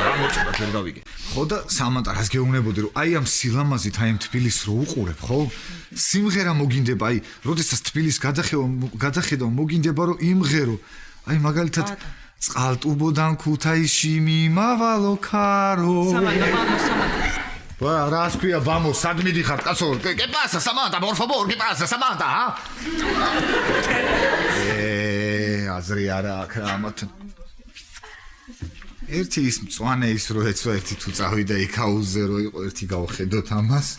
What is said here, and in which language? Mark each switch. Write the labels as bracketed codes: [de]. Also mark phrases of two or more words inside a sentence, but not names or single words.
[ka] რა მოწონდათ ვერ გავიგე. ხო და Samantha, რას გეუბნებოდი აი ამ სილამაზით, აი ამ თბილისს რო უყურებ, ხო? სიმღერა მოგინდება, აი, როდესაც თბილისს გადახედავ, მოგინდება რომ იმღერო. აი მაგალითად წყალტუბოდან ქუთაისში მიმავალო ქარო. რა ასქვია ბამო, სად მიდიხარ, კაცო? [es] ¿Qué pasa, Samantha? Por favor, ¿qué pasa, Samantha? [ka] აზრი არა აქ ამათ. ერთი ის მწვანე ის რო ეცვა ერთი თუ წავიდა იქ აუზე რო იყო ერთი გავხედოთ ამას.